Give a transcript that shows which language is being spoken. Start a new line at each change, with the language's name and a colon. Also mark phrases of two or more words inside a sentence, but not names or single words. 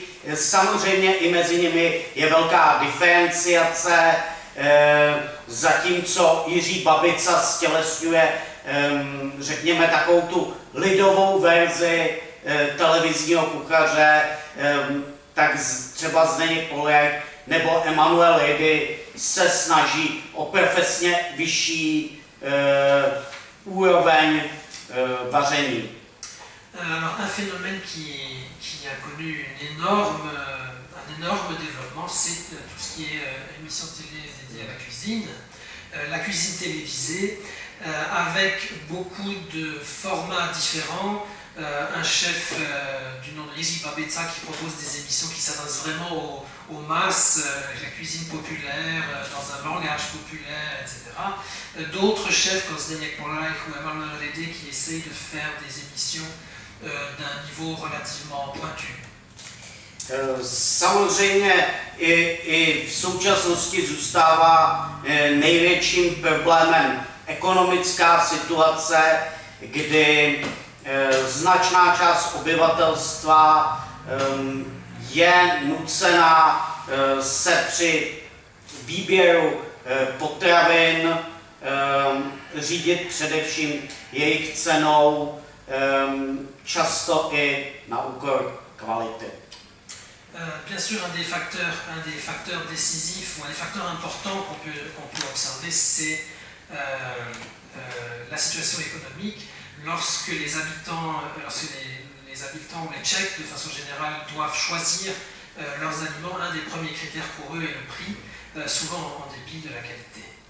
Czech: Samozřejmě i mezi nimi je velká diferenciace, zatímco Jiří Babica stělesňuje, řekněme, takovou tu lidovou verzi televizního kuchaře, tak třeba Zdeněk Polreich nebo Emanuel Ledy se snaží o profesně vyšší úroveň vaření.
French: Alors, un phénomène qui a connu un énorme développement, c'est tout ce qui est émission télé dédiée à la cuisine. La cuisine télévisée, avec beaucoup de formats différents. Un chef du nom de Jiří Babica qui propose des émissions qui s'adressent vraiment aux masses, la cuisine populaire, dans un langage populaire, etc. D'autres chefs comme Zdeněk Polreich ou Emanuel Ledy qui essayent de faire des émissions d'un niveau relativement pointu.
Czech: Samozřejmě i v současnosti zůstává největším problémem ekonomická situace, kdy značná část obyvatelstva je nucena se při výběru potravin řídit především jejich cenou, často i na úkor kvality.
French: Bien sûr, un des facteurs décisifs ou un des facteurs importants qu'on peut observer, c'est la situation économique. Lorsque les habitants ou les Tchèques, de façon générale, doivent choisir leurs aliments, un des premiers critères pour eux est le prix, souvent en dépit de la qualité.